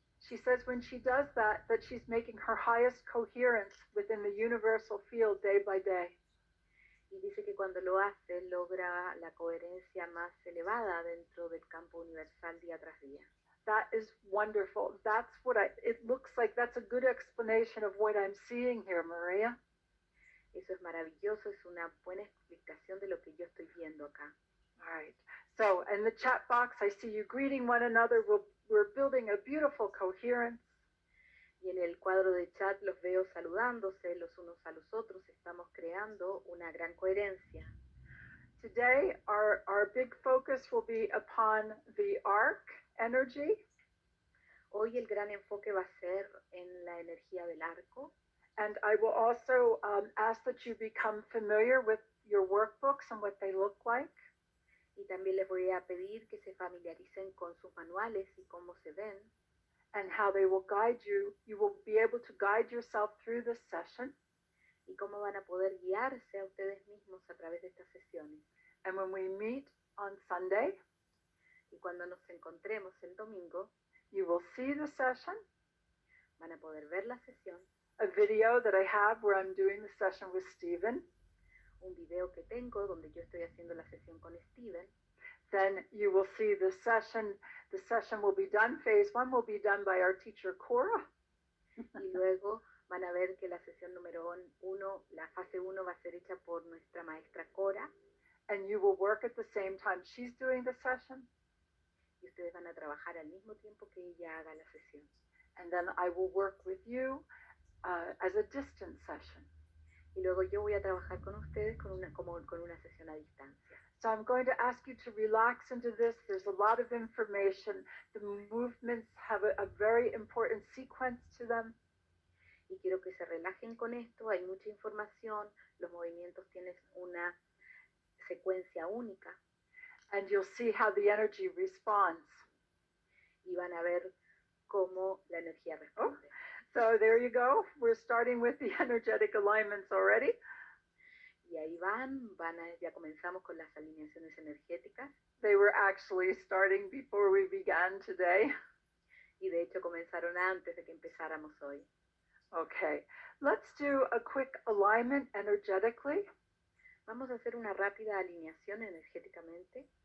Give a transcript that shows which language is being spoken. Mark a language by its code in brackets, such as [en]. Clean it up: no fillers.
[en] She says when she does that she's making her highest coherence within the universal field day by day. [es] Y dice que cuando lo hace logra la coherencia más elevada dentro del campo universal día tras día. [en] That is wonderful. That's what it looks like. That's a good explanation of what I'm seeing here, Maria. [es] Eso es maravilloso, es una buena explicación de lo que yo estoy viendo acá. [en] All right. So in the chat box, I see you greeting one another. We're building a beautiful coherence. [es] Y en el cuadro de chat los veo saludándose los unos a los otros. Estamos creando una gran coherencia. [en] Today, our big focus will be upon the arc energy. [es] Hoy el gran enfoque va a ser en la energía del arco. [en] And I will also ask that you become familiar with your workbooks and what they look like. [es] Y también les voy a pedir que se familiaricen con sus manuales y cómo se ven. [en] And how they will guide you. You will be able to guide yourself through this session. [es] Y cómo van a poder guiarse a ustedes mismos a través de estas sesiones. [en] And when we meet on Sunday, [es] y cuando nos encontremos el domingo, [en] you will see the session. [es] Van a poder ver la sesión. [en] A video that I have where I'm doing the session with Stephen. [es] Un video que tengo donde yo estoy haciendo la sesión con Steven. [en] Then you will see the session. The session will be done. Phase 1 will be done by our teacher, Cora. [es] Y luego van a ver que la sesión número 1, la fase 1 va a ser hecha por nuestra maestra Cora. [en] And you will work at the same time she's doing the session. [es] Y ustedes van a trabajar al mismo tiempo que ella haga la sesión. [en] And then I will work with you as a distance session. [es] Y luego yo voy a trabajar con ustedes como con una sesión a distancia. [en] So I'm going to ask you to relax into this. There's a lot of information. The movements have a very important sequence to them. [es] Y quiero que se relajen con esto. Hay mucha información. Los movimientos tienen una secuencia única. [en] And you'll see how the energy responds. [es] Y van a ver cómo la energía responde. [en] So there you go. We're starting with the energetic alignments already. [es] Y ahí ya comenzamos con las alineaciones energéticas. [en] They were actually starting before we began today. [es] Y de hecho comenzaron antes de que empezáramos hoy. [en] Okay, let's do a quick alignment energetically. [es] Vamos a hacer una rápida alineación energéticamente.